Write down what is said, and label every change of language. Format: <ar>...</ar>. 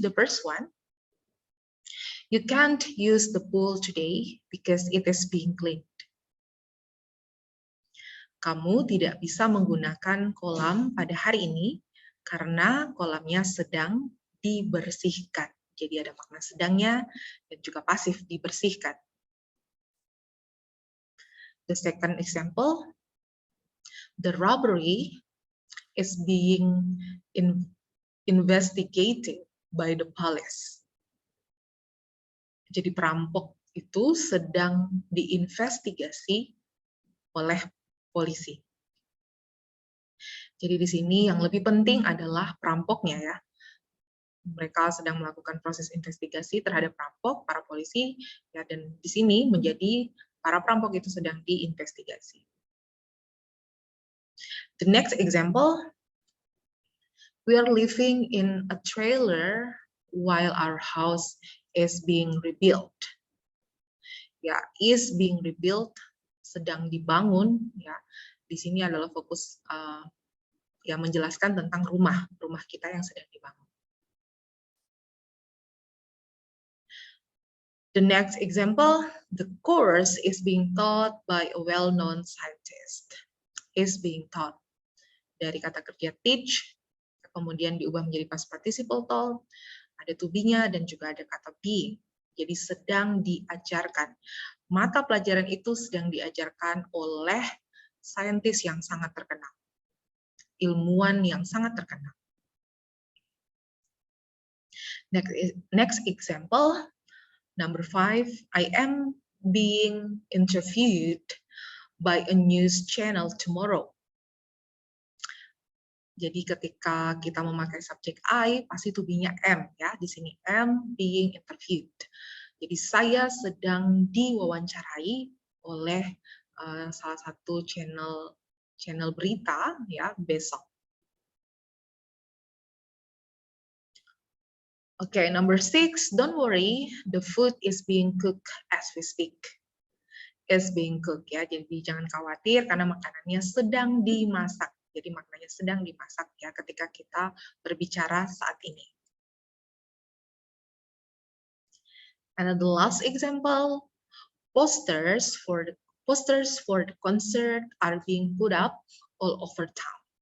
<en>The first one, you can't use the pool today because it is being cleaned.</en> <id>Kamu tidak bisa menggunakan kolam pada hari ini karena kolamnya sedang dibersihkan. Jadi ada makna sedangnya dan juga pasif, dibersihkan.</id> <en>The second example, the robbery is being investigated by the police.</en> <id>Jadi perampok itu sedang diinvestigasi oleh polisi. Jadi di sini yang lebih penting adalah perampoknya, ya. Mereka sedang melakukan proses investigasi terhadap perampok, para polisi, ya, dan di sini menjadi para perampok itu sedang diinvestigasi.</id> <en>The next example, we are living in a trailer while our house is being rebuilt.</en> <id>Ya,</id> <en>is being rebuilt,</en> <id>sedang dibangun, ya. Di sini adalah fokus ya, menjelaskan tentang rumah kita yang sedang dibangun.</id> <en>The next example, the course is being taught by a well-known scientist. Is being taught.</en> <id>Dari kata kerja teach, kemudian diubah menjadi past participle taught, ada to be-nya, dan juga ada kata being. Jadi sedang diajarkan. Mata pelajaran itu sedang diajarkan oleh saintis yang sangat terkenal. Ilmuwan yang sangat terkenal.</id> <en>Next example, number 5, I am being interviewed by a news channel tomorrow.</en> <id>Jadi ketika kita memakai subjek I, pasti to be-nya am, ya. Di sini</id> <en>am being interviewed.</en> <id>Jadi saya sedang diwawancarai oleh salah satu channel berita, ya, besok.</id> <en>Okay, number 6, don't worry, the food is being cooked as we speak. Is being cooked,</en> <id>ya. Jadi jangan khawatir karena makanannya sedang dimasak. Jadi maknanya sedang dimasak, ya, ketika kita berbicara saat ini.</id> <en>And the last example, posters for the concert are being put up all over town.</en>